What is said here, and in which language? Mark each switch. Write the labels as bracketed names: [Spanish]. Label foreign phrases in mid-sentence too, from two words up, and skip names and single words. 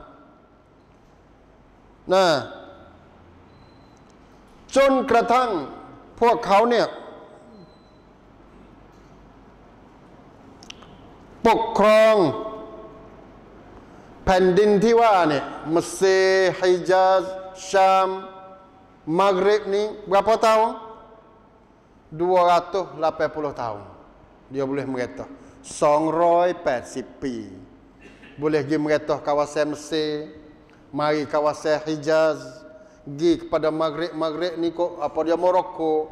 [Thai] นะจนกระทั่งพวกเขาเนี่ยปกครอง แผ่นดินที่ว่าเนี่ยมัสเซฮิญาซชามมักริบนี่ [Malay] berapa tahun 280 tahun dia boleh merintah 280 ปี boleh pergi merintah kawasan Mesir, mari kawasan Hijaz, pergi kepada Maghrib ni kok apa dia Morocco.